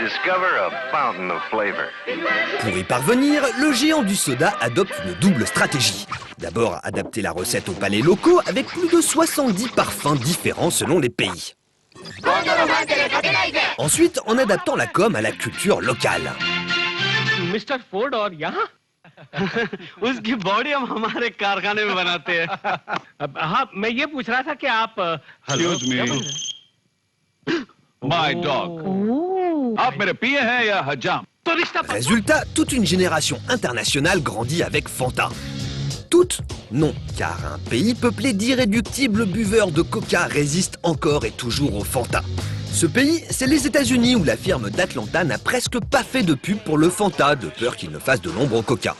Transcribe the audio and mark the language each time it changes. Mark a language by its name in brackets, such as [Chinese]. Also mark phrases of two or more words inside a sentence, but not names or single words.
[French] Pour y parvenir, le géant du soda adopte une double stratégie. D'abord, adapter la recette aux palais locaux avec plus de 70 parfums différents selon les pays. Ensuite, en adaptant la com à la culture locale. [Hindi] मिस्टर फोर्ड और यहाँ उसकी बॉडी हम हमारे कारखाने में बनाते हैं। हाँ, मैं ये पूछ रहा था कि आप [English] Excuse me. My dog. [Hindi] आप मेरे पिए हैं या हजाम? [French] Résultat, toute une génération internationale grandit avec Fanta. Toute? Non, car un pays peuplé d'irréductibles buveurs de Coca résiste encore et toujours au Fanta. Ce pays, c'est les États-Unis où la firme d'Atlanta n'a presque pas fait de pub pour le Fanta, de peur qu'il ne fasse de l'ombre au Coca.